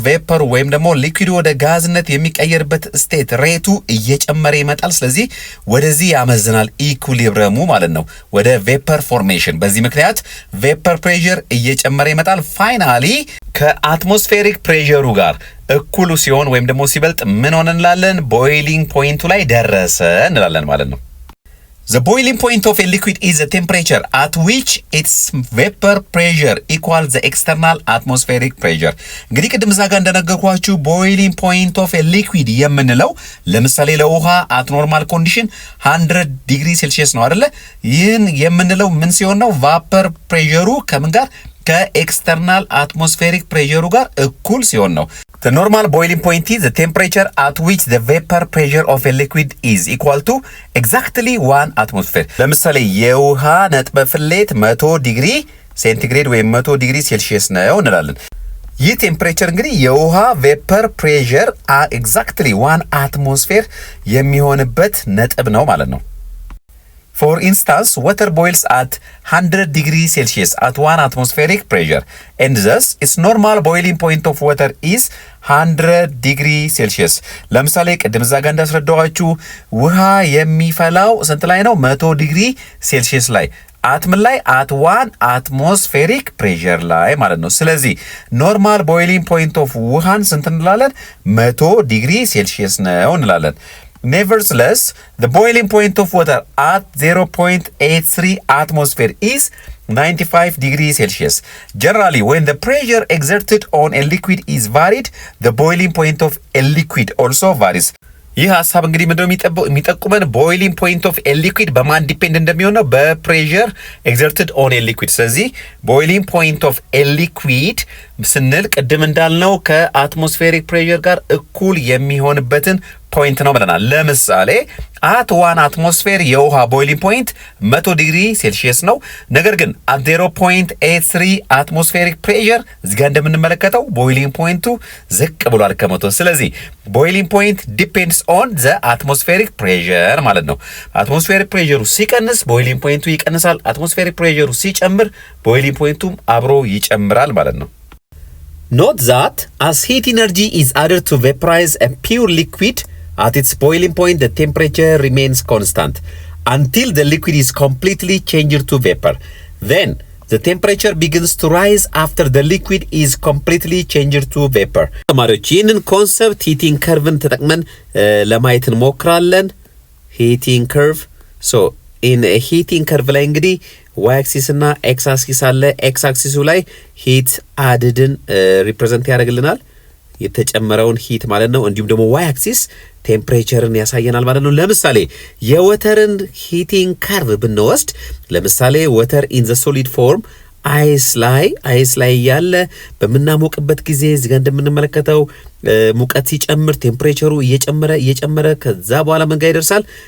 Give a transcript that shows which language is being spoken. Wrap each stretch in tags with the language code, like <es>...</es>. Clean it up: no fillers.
<am>ቬፐር ወይም ደግሞ ሊኩዊድ ወደ ጋዝነት የሚቀየርበት ስቴት ሬቱ እየጨመረ ይመጣል። ስለዚህ ወደዚህ ያመዝናል ኢኩሊብረሙ ማለት ነው፣ ወደ ቬፐር ፎርሜሽን። በዚህ ምክንያት ቬፐር ፕሬሸር እየጨመረ ይመጣል። ፋይናሊ ከአትሞስፌሪክ ፕሬሸሩ ጋር እኩሉ ሲሆን ወይም ደግሞ ሲበልጥ ምን ሆነ እንላለን? ቦይሊንግ ፖይንቱ ላይ ደረሰ እንላለን ማለት ነው።</am> <en>The boiling point of a liquid is the temperature at which its vapor pressure equals the external atmospheric pressure.</en> <am>እንግዲህ ቅድም እዛ ጋር እንደነገርኳችሁ</am> <en>boiling point of a liquid</en> <am>የምንለው ለምሳሌ ለውሃ</am> <en>at normal condition</en> <am>100 ዲግሪ ሴልሺየስ ነው አይደለ? ይህን የምንለው ምን ሲሆን ነው? vapor pressure ከምን ጋር? ከኤክስተርናል አትሞስፌሪክ ፕሬሸሩ ጋር እኩል ሲሆን ነው።</am> <en>The normal boiling point is the temperature at which the vapor pressure of a liquid is equal to exactly 1 atmosphere.</en> <am>ለምሳሌ የውሃ ነጥበ ፍሌት 100 ዲግሪ ሴንቲግሬድ ወይም 100 ዲግሪ ሴልሺየስ ነው እንላለን። ይህ ቴምፕሬቸር እንግዲህ የውሃ ቬፐር ፕሬሸር ኤግዛክትሊ 1 አትሞስፌር የሚሆንበት ነጥብ ነው ማለት ነው።</am> <en>For instance, water boils at 100 degrees Celsius at 1 atmospheric pressure, and thus its normal boiling point of water is 100 degrees Celsius.</en> <am>ለምሳሌ ቅድም እዛ ጋር እንዳስረዳኋችሁ ውሃ የሚፈላው ስንት ላይ ነው? 100 ዲግሪ ሴልሺየስ ላይ። አትምን ላይ</am> <en>at 1 atmospheric pressure</en> <am>ላይ ማለት ነው። ስለዚህ ኖርማል ቦይሊንግ ፖይንት ኦፍ ውሃን ስንት እንላለን? 100 ዲግሪ ሴልሺየስ ነው እንላለን።</am> <en>Nevertheless, the boiling point of water at 0.83 atmosphere is 95 degrees Celsius. Generally, when the pressure exerted on a liquid is varied, the boiling point of a liquid also varies.</en> <am>ይህ ሀሳብ እንግዲህ ምንድነው የሚጠቁመን? ቦይሊንግ ፖይንት ኦፍ ኤ ሊኩዊድ በማን ዲፔንድ እንደሚሆነው?</am> <en>በፕሬሸር ኤግዘርትድ ኦን ኤ ሊኩዊድ።</en> <am>ስለዚህ ቦይሊንግ ፖይንት ኦፍ ኤ ሊኩዊድ ስንል ቅድም እንዳልነው ከአትሞስፌሪክ ፕሬሸር ጋር እኩል የሚሆንበትን ፖይንት ነው ብለናል። ለምሳሌ አት 1 አትሞስፌር የውሃ</am> <en>ቦይሊንግ ፖይንት 100 ዲግሪ ሴልሺየስ ነው። ነገር ግን አት 0.83 አትሞስፌሪክ ፕሬሸር</en> <am>እዚህ ጋር እንደምንመለከተው ቦይሊንግ ፖይንቱ ዝቅ ብሏል ከ100። ስለዚህ ቦይሊንግ ፖይንት ዲፔንድስ ኦን ዘ አትሞስፌሪክ ፕሬሸር ማለት ነው። አትሞስፌሪክ ፕሬሸሩ ሲቀንስ ቦይሊንግ ፖይንቱ ይቀንሳል። አትሞስፌሪክ ፕሬሸሩ ሲጨምር ቦይሊንግ ፖይንቱም አብሮ ይጨምራል ማለት ነው።</am> <en>Note that as heat energy is added to vaporize a pure liquid, at its boiling point, the temperature remains constant until the liquid is completely changed to vapor. Then, the temperature begins to rise after the liquid is completely changed to vapor.</en> <am>ተማሪዎች ይህንን ኮንሰፕት ሂቲንግ ከርቭን ተጠቅመን ለማየት እንሞክራለን። ሂቲንግ ከርቭ ኢን ሂቲንግ ከርቭ ላይ እንግዲህ ዋይ አክሲስ እና ኤክስ አክሲስ አለ። ኤክስ አክሲሱ ላይ ሂት አድድን ሪፕሬዘንት ያደርግልናል፣ የተጨመረውን ሂት ማለት ነው። እንዲሁም ደግሞ ዋይ አክሲስ ቴምፕሬቸርን ያሳየናል ማለት ነው። ለምሳሌ የወተርን ሂቲንግ ከርቭ ብንወስድ ለምሳሌ ወተር ኢን ዘ ሶሊድ ፎርም አይስ ላይ ያለ በምናሞቅበት ጊዜ እዚህ ጋር እንደምንመለከተው ሙቀት ሲጨምር ቴምፕሬቸሩ እየጨመረ ከዛ በኋላ ምን ጋር ይደርሳል?</am>